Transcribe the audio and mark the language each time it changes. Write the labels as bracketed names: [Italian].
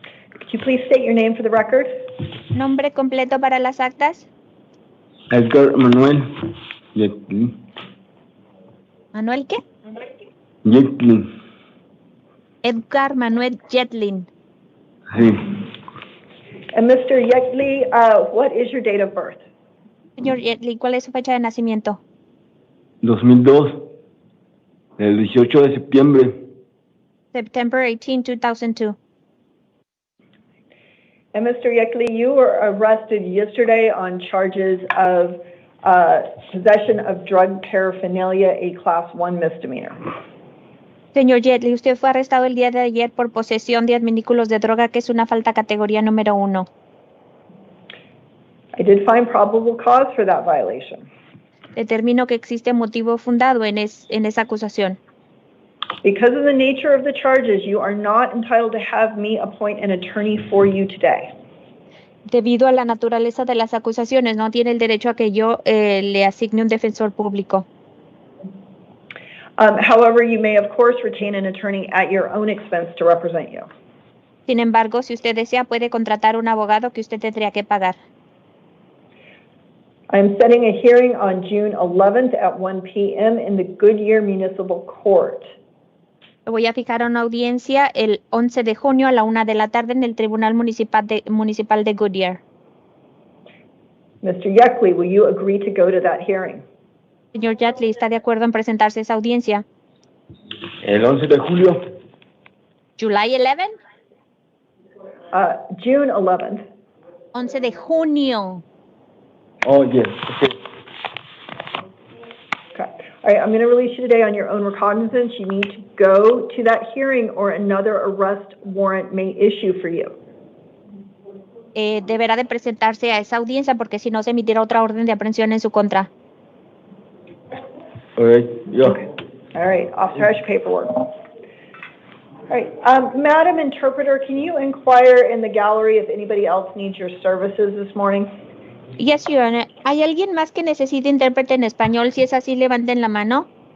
[English] Could you please state your name for the record? [Spanish] Nombre completo para las actas. Edgar Manuel Yetlin. ¿Manuel qué? Yetlin. Edgar Manuel Yetlin. Sí. [English] And Mr. Yechtley, what is your date of birth? [Spanish] Señor Yetlin, ¿cuál es su fecha de nacimiento? 2002. El 18 de septiembre. [English] September 18, 2002. And Mr. Yechtley, you were arrested yesterday on charges of possession of drug paraphernalia, a Class 1 misdemeanor. [Spanish] Señor Yetley, usted fue arrestado el día de ayer por posesión de artículos de droga, que es una falta categoría número 1. [English] I did find probable cause for that violation. [Spanish] Determino que existe motivo fundado en esa acusación. [English] Because of the nature of the charges, you are not entitled to have me appoint an attorney for you today. [Spanish] Debido a la naturaleza de las acusaciones, no tiene el derecho a que yo le asigne un defensor público. [English] However, you may, of course, retain an attorney at your own expense to represent you. [Spanish] Sin embargo, si usted desea, puede contratar un abogado que usted tendría que pagar. [English] I'm setting a hearing on June 11th at 1 p.m. in the Goodyear Municipal Court. [Spanish] Voy a fijar una audiencia el 11 de junio a la 1 de la tarde en el Tribunal Municipal de Goodyear. [English] Mr. Yeckley, will you agree to go to that hearing? [Spanish] Señor Yeckley, ¿está de acuerdo en presentarse a esa audiencia? El 11 de julio. [English] July 11? June 11th. [Spanish] 11 de junio. [English] Oh, yes. Okay. Okay. All right, I'm going to release you today on your own recognizance. You need to go to that hearing or another arrest warrant may issue for you. [Spanish] Deberá de presentarse a esa audiencia porque si no se emitirá otra orden de aprehensión en su contra. [English] All right. Yeah. Okay. All right, officer has your paperwork. All right, Madam Interpreter, can you inquire in the gallery if anybody else needs your services this morning? Yes, Your Honor. [Spanish] ¿Hay alguien más que necesite intérprete en español? Si es así, levanten la mano.